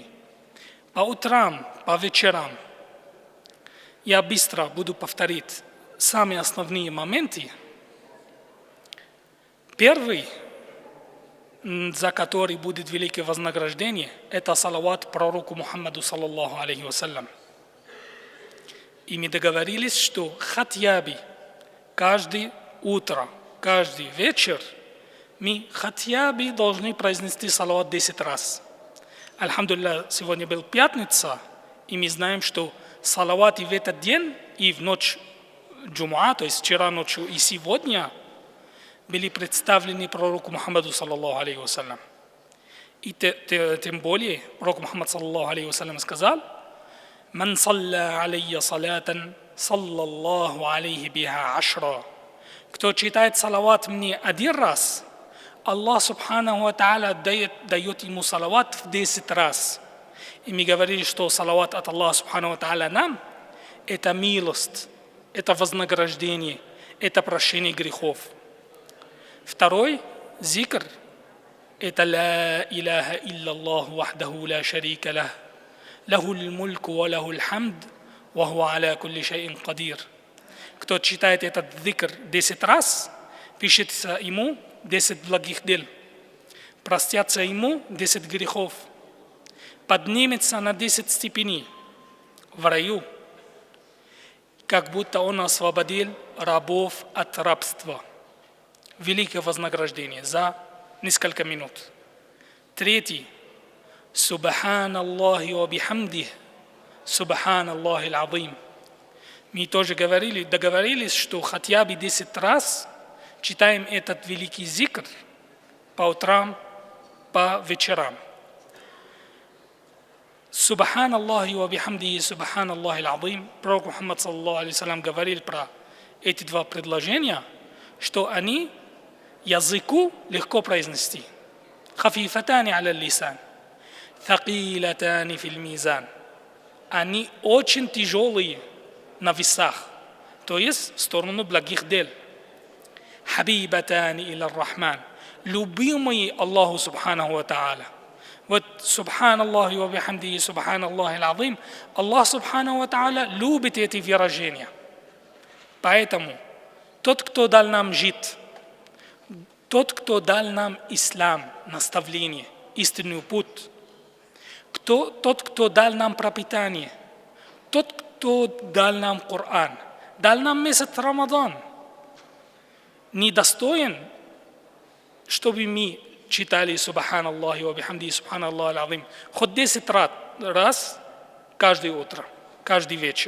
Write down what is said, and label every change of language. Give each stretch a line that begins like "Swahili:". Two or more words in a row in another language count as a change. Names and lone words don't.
Russian: По утрам, по вечерам. Я быстро буду повторить самые основные моменты. Первый, за который будет великое вознаграждение, это салават пророку Мухаммаду
Arabic: صلى الله عليه وسلم.
Russian: И мы договорились, что хатьяби каждое утро, каждый вечер мы хатьяби должны произнести салават 10 раз. Альхамдулилля, сегодня был пятница, и мы знаем, что салават и в этот день, и в ночь Джумуа, то есть вчера ночью и сегодня, были представлены пророку Мухаммаду
Arabic: صلى الله عليه وسلم.
Russian: И тем более пророк Мухаммад
Arabic: صلى الله عليه وسلم
Russian: сказал:
Arabic: «من صلى علي صلاة صلى الله عليه بها عشرا».
Russian: Кто читает салават мне 1 раз, Аллах
Arabic: سبحانه وتعالى
Russian: дает ему салават в 10 раз. И мы говорили, что салават от Аллаха
Arabic: سبحانه وتعالى
Russian: нам – это милость, это вознаграждение, это прощение грехов. Второй зикр – это
Arabic: «لا إله إلا الله وحده لا شريك له، له الملك وله الحمد، وهو على كل شيء قدير».
Russian: Кто читает этот зикр 10 раз, пишется ему 10 благих дел, простятся ему 10 грехов, поднимется на 10 степеней в раю, как будто он освободил рабов от рабства. Великое вознаграждение за несколько минут. Третий.
Arabic: سبحان الله وبحمده، سبحان الله العظيم.
Russian: Мы тоже договорились, что хотя бы 10 раз читаем этот великий зикр по утрам, по вечерам.
Arabic: سبحان الله وبحمده، سبحان الله العظيم.
Russian: Пророк Мухаммад
Arabic: صلى الله عليه وسلم
Russian: говорил про эти 2 предложения, что они языку легко произнести.
Arabic: خفيفتان على اللسان. ثقيلتان في الميزان.
Russian: Они очень тяжелые на весах, то есть в сторону благих дел.
Arabic: حبيبتان إلى الرحمن.
Russian: Любимые Аллаху
Arabic: سبحانه وتعالى.
Russian: Вот
Arabic: سبحان الله وبحمده، سبحان الله العظيم.
Russian: Аллах
Arabic: سبحانه وتعالى
Russian: любит эти выражения. Поэтому тот, кто дал нам жить, тот, кто дал нам ислам, наставление, истинный путь, тот, кто дал нам пропитание, тот, кто дал нам Коран, дал нам месяц Рамадан, недостоин, чтобы мы читали
Arabic: سبحان الله وبحمده، سبحان الله العظيم
Russian: хоть 10 раз каждое утро, каждый вечер.